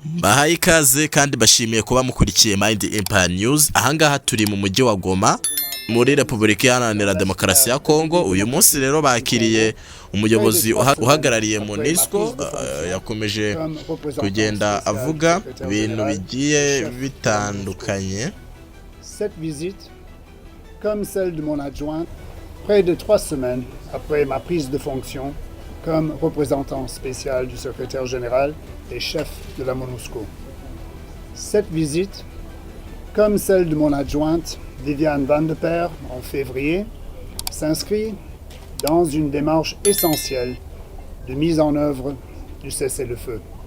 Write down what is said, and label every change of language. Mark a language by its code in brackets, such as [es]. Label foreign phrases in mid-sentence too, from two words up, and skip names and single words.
[rw] Bahaye ikaze kandi bashimiye kuba mukurikiye Mind Empire News. Ahangaha turi mu mujyi wa Goma muri Repubulika Iharanira Demokarasi ya Kongo. Uyu munsi rero bakiriye umuyobozi uhagarariye MONUSCO, yakomeje kugenda avuga ibintu bigiye bitandukanye. [fr] Cette visite, comme celle de mon adjoint, près de 3 semaines après ma prise de fonction comme représentant spécial du secrétaire général et chef de la MONUSCO. Cette visite, comme celle de mon adjointe Viviane Van de Per en février, s'inscrit dans une démarche essentielle de mise en œuvre du cessez-le-feu.